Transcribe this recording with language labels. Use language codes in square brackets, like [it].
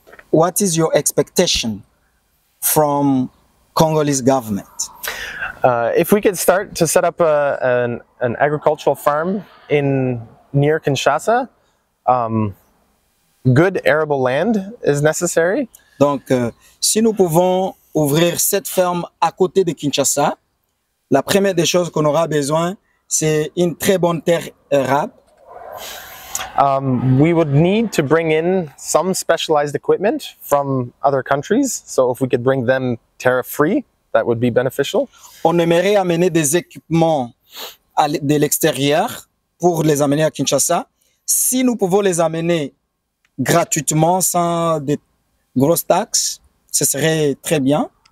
[en] What is your expectation from Congolese government? If we could start to set up an agricultural farm near Kinshasa, good arable land is necessary. [fr] Donc, si nous pouvons ouvrir cette ferme à côté de Kinshasa, la première des choses qu'on aura besoin, c'est une très bonne terre arable. [en] We would need to bring in some specialized equipment from other countries. So if we could bring them tariff-free, that would be beneficial. [fr] On aimerait amener des équipements de l'extérieur pour les amener à Kinshasa. Si nous pouvons les amener gratuitement, sans des grosses taxes, ce serait très bien.